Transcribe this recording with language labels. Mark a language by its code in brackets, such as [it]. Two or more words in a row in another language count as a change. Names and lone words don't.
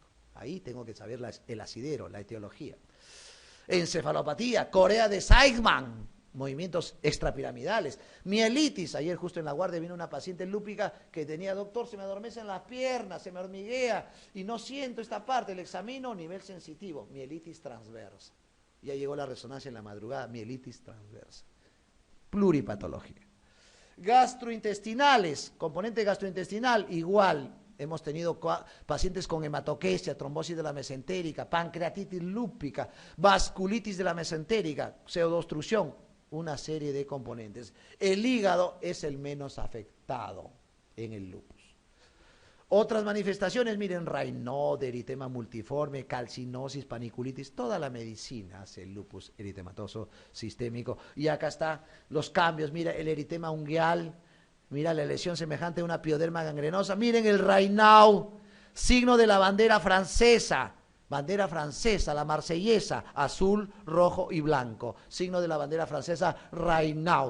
[es] Ahí tengo que saber el asidero, la etiología. Encefalopatía, corea de Seidman, movimientos extrapiramidales. Mielitis, ayer justo en la guardia vino una paciente lúpica que tenía, doctor, se me adormecen las piernas, se me hormiguea y no siento esta parte, el examino, nivel sensitivo, mielitis transversa. Ya llegó la resonancia en la madrugada, mielitis transversa. Pluripatológica. Gastrointestinales, componente gastrointestinal, igual. Hemos tenido pacientes con hematoquesia, trombosis de la mesentérica, pancreatitis lúpica, vasculitis de la mesentérica, pseudoobstrucción, una serie de componentes. El hígado es el menos afectado en el lupus. Otras manifestaciones, miren, Raynaud, eritema multiforme, calcinosis, paniculitis, toda la medicina hace el lupus eritematoso sistémico. Y acá están los cambios, mira el eritema ungueal, mira la lesión semejante a una pioderma gangrenosa, miren el Raynaud, signo de la bandera francesa, la marsellesa, azul, rojo y blanco, signo de la bandera francesa, Raynaud.